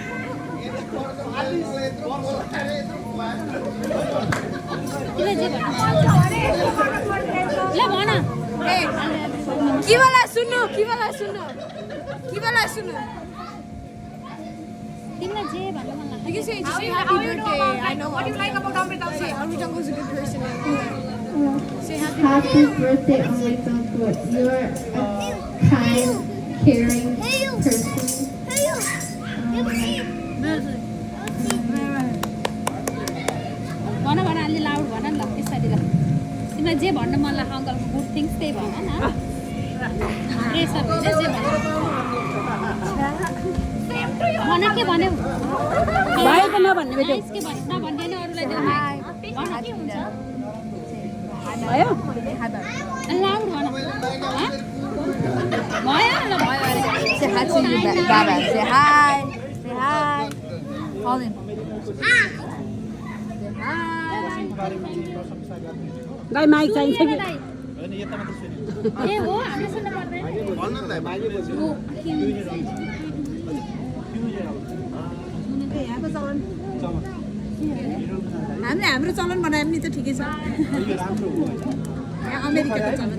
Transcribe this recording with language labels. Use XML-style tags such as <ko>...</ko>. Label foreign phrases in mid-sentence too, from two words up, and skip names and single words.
<ne>तिमीलाई जे भन्न मन लाग्छ ल भन के वाला सुन्नु तिमीलाई जे भन्न मन लाग्छ</ne> <en>You say happy birthday. I know. What do you like about Amrita? Say Amrita was a good person. Say happy birthday, Amrita. You are a kind, caring person.</en> <ne>भन अलि लाउड भन न ल त्यसरी ल तिमीलाई जे भन्न मन लाग्छ अङ्कलको</ne> <en>good things</en> <ne>त्यही भन न प्रेसर हुन्छ जे भन के भन्यो भाइको नभन्ने बेटा के भन्नु नभन्ने नि अरूलाई देऊ भन के हुन्छ भयो लाउड भन भयो ल भयो अरे</ne> <en>Say hi to you, Baba. Say hi. Say hi. Call him.</en> <ne>गाई माइक चाहिन्छ कि ए हो हामीले सुन्न पर्दैन हामीले हाम्रो चलन बनायो भने त ठिकै छ अमेरिकाको चलन</ne>